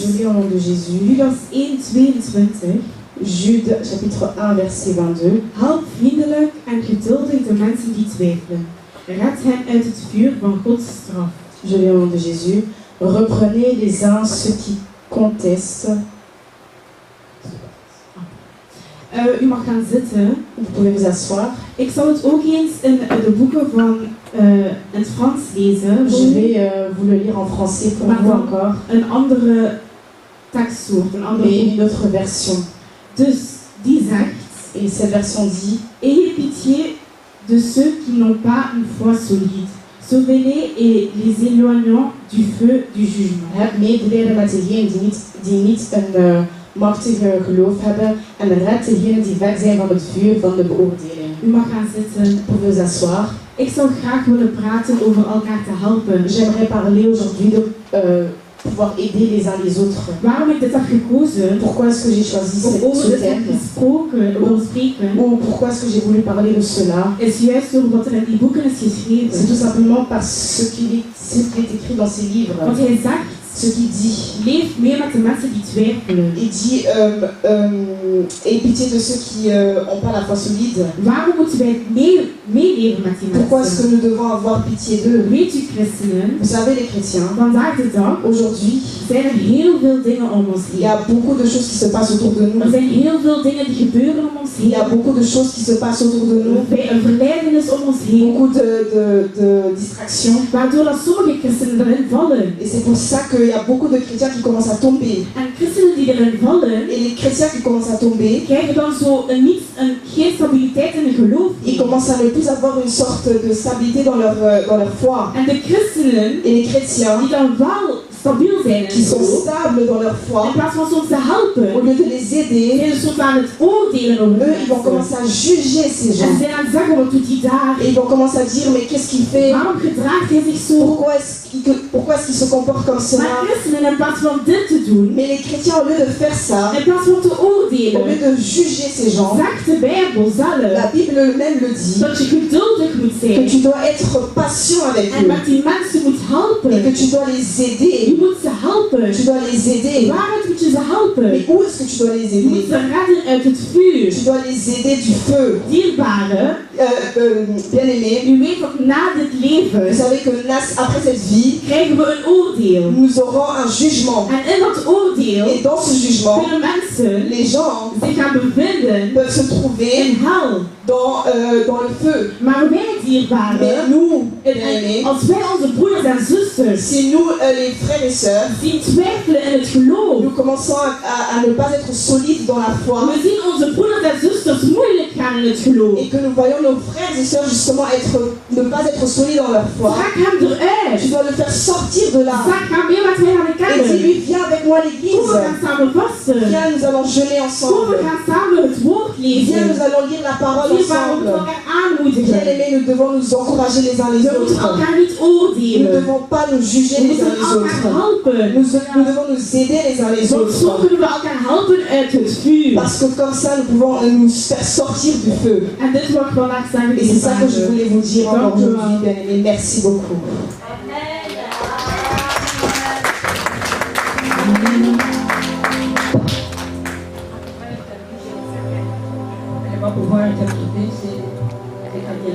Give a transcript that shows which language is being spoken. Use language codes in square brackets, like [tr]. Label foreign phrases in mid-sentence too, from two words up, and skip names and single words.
[fr] Je lis au nom de Jésus. [nl] Judas 1:22. [fr] Jude chapitre 1, verset 22. [nl] Help vriendelijk en geduldig de mensen die twijfelen. Red hen uit het vuur van Gods straf. [fr] Je lis au nom de Jésus. Reprenez les uns ceux qui contestent. [nl] U mag gaan zitten. [fr] Vous pouvez vous asseoir. [nl] Ik zal het ook eens in de boeken van in het Frans lezen. [fr] Je vais vous le lire en français pour vous encore. [nl] Een andere tekstsoort, een andere. [fr] Et une autre version. [nl] Dus die zegt. [fr] Et cette version dit. Ayez pitié de ceux qui n'ont pas une foi solide. Sauvez-les et les éloignons du feu du jugement. [nl] Heb medelijden met degenen die niet een machtige geloof hebben en red degenen die ver zijn van het vuur van de beoordeling. U mag gaan zitten. [fr] Pour vous asseoir. [nl] Ik zou graag willen praten over elkaar te helpen. [fr] J'aimerais parler aujourd'hui de pouvoir aider les uns les autres. [nl] Waarom ik dit heb gekozen? [fr] Pourquoi est-ce que j'ai choisi ce thème? Ou pourquoi est-ce que j'ai voulu parler de cela? [nl] Is juist door wat er in die boeken is geschreven. [fr] C'est tout simplement parce ce qui est écrit dans ces livres. [nl] Want hij zegt. [fr] Ce qu'il dit. [nl] Leef mee met de mensen die twijfelen. [fr] Il dit aie pitié de ceux qui n'ont pas la foi solide. [nl] Waarom moeten wij meeleven met die mensen? [fr] Pourquoi est-ce que nous devons avoir pitié d'eux? [nl] Weet u christenen? [fr] Vous savez les chrétiens. [nl] Vandaag de dag. [fr] Aujourd'hui. [nl] Zijn er heel veel dingen om ons heen. [fr] Il y a beaucoup de choses qui se passent autour de nous. [nl] Er zijn heel veel dingen die gebeuren om ons heen. [fr] Il y a beaucoup de choses qui se passent autour de nous. [nl] Een verleidenis om ons heen. [fr] Beaucoup de distractions. [nl] Waardoor dat sommige christenen erin vallen. [fr] Et c'est pour ça qu'il y a beaucoup de chrétiens qui commencent à tomber. [nl] En christenen die erin vallen. [fr] Et les chrétiens qui commencent à tomber. [nl] Krijgen dan zo geen stabiliteit in hun geloof. [fr] Ils commencent à ne plus avoir une sorte de stabilité dans leur foi. [nl] En de christenen. [fr] Et les chrétiens. [nl] Die dan wel stabiel zijn [fr] qui [nl] en [fr] sont [nl] zo, [fr] stables dans leur foi, [nl] in plaats van soms te [fr] au [nl] helpen, [fr] lieu de les aider, [nl] zijn ze soms aan het oordelen over [fr] eux, ils vont [nl] mensen. [fr] commencer à juger ces [nl] En ze [fr] gens. [nl] zijn aan het zeggen, wat doet hij daar? [fr] Et ils vont commencer à dire, mais qu'est-ce qu'il fait? [nl] Waarom gedraagt hij zich zo? [fr] Pourquoi est-ce qu'il se comporte comme [nl] Maar [fr] cela? [nl] christenen, in plaats van dit te doen, [fr] Mais les chrétiens, au lieu de faire ça, [nl] in plaats van te [fr] au lieu [nl] oordelen, [fr] de juger ces gens, [nl] zegt de Bijbel zelf [fr] la Bible même le dit, [nl] dat je geduldig moet [fr] que [nl] zijn [fr] tu dois être patient avec [nl] en [fr] eux [nl] met die mensen moet [fr] et [nl] helpen. [fr] que tu dois les [nl] Je [fr] aider. [nl] moet ze helpen. [fr] Tu dois les aider. [nl] Waaruit moet je ze helpen? [fr] Mais où est-ce que tu dois les [nl] Je moet [fr] aider? [nl] ze redden uit het vuur. [fr] Tu dois les aider du feu. [nl] Dierbare, [fr] Bien-aimés, [nl] u weet dat na dit [fr] vous [nl] leven [fr] savez que après cette vie, [nl] krijgen we een oordeel. [fr] nous aurons un jugement. [nl] En in dat oordeel [fr] Et dans ce jugement, [nl] kunnen mensen [fr] les gens [nl] zich gaan bevinden [fr] peuvent se trouver [nl] in hel. [fr] dans le feu. [nl] Maar wij [fr] Mais [nl] dierbaren, [fr] nous, bien-aimés, [nl] als wij onze broeders en zusters [fr] si nous, les frères et sœurs, [nl] zien twijfelen in het geloof, [fr] nous commençons à ne pas être solides dans la foi [nl] we zien onze broeders en zusters moeilijk gaan in het geloof. [fr] et que nous voyons nos frères et sœurs justement ne pas être solides dans leur foi, [nl] Trek hem eruit. [fr] tu dois le faire sortir de là. [nl] Zeg hem mee met mij naar de [fr] Et [nl] kerk. [fr] dis-lui, viens avec moi à [nl] Kom, [fr] l'église. [nl] we gaan samen vasten. [fr] Viens, nous allons jeûner [nl] Kom, [fr] ensemble. [nl] we gaan samen het woord [fr] Viens, [nl] lezen. [fr] nous allons lire la parole [nl] Dierbaren, we [fr] ensemble. [nl] moeten elkaar aanmoedigen. [fr] Bien-aimés, nous devons nous encourager les uns les [nl] We moeten [fr] autres. [nl] elkaar niet [fr] Nous ne [nl] oordelen. [fr] devons pas nous juger [nl] We [fr] les uns [nl] moeten [fr] les [nl] elkaar [fr] autres. [nl] helpen. [fr] Nous devons nous aider les uns les [nl] Want zo [fr] autres. [nl] kunnen we elkaar helpen uit het vuur. [fr] Parce que comme ça, nous pouvons nous faire sortir du feu. [nl] En dit wil ik vandaag zeggen, [fr] Et c'est ça que je [nl] dierbaren. [fr] voulais vous dire encore [nl] Dank u [fr] aujourd'hui, [nl] wel. [fr] bien-aimés. Merci beaucoup. Elle va pouvoir interpréter, c'est avec Angela.